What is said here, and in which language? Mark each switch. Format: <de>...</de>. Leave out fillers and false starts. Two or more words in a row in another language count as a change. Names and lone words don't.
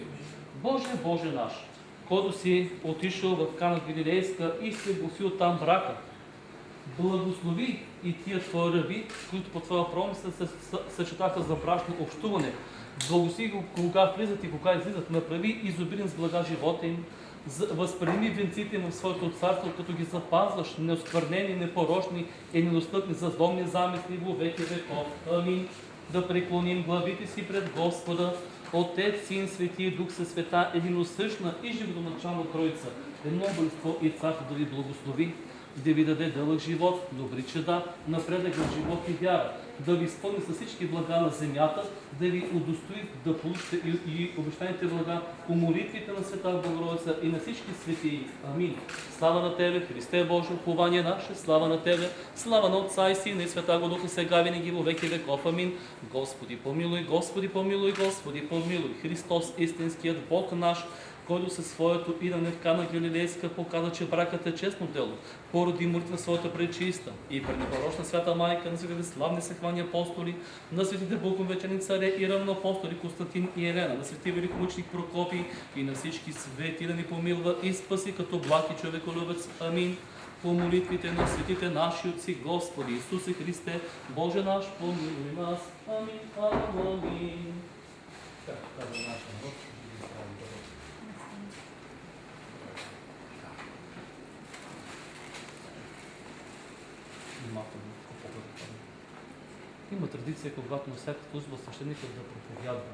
<bg>Боже, Боже наш, който си отишъл в Кана Галилейска и се гласил там брака, благослови и тия твои раби, които по твоя промисъл се съчетаха за брачно общуване. Благослови го, кога влизат и кога излизат, направи изобилен с блага живота им, възприеми венците им в своето царство, като ги запазваш, неосквернени, непорочни и недостъпни за злобни замисли</bg> <cu>во веки веков.</cu> <bg>Амин. Да преклоним главите си пред Господа, Отец, Син, Свети и Дух със света, единосъщна и животоначална Троица, едно божество и царство да ви благослови, да ви даде дълъг живот, добри чеда, напредък в живот и вяра, да ви изпълни с всички блага на земята, да ви удостои да получите и обещаните блага по молитвите на Света Богородица и на всички светии. Амин. Слава на Тебе, Христе Боже, упование наше, слава на Тебе, слава на Отца и Сина и Света Духа, сега винаги</bg> <cu>во веки веков.</cu> <bg>Амин. Господи помилуй, Господи помилуй, Господи помилуй. Христос, истинският Бог наш, който със своето идане в Кана Галилейска показа, че бракът е честно дело, породи молитва на своята пречиста и пренепорочна свята майка, на светите славни съхвани апостоли, на светите боговечени царе и равноапостоли Константин и Елена, на свети великомученик Прокопий и на всички свети да ни помилва и спаси като благ и човеколюбец. Амин. По молитвите на светите наши отци, Господи Исусе Христе, Боже наш, помилуй нас. Амин. Амин. Има традиция, когато на всяка служба свещеникът да проповядва.</bg>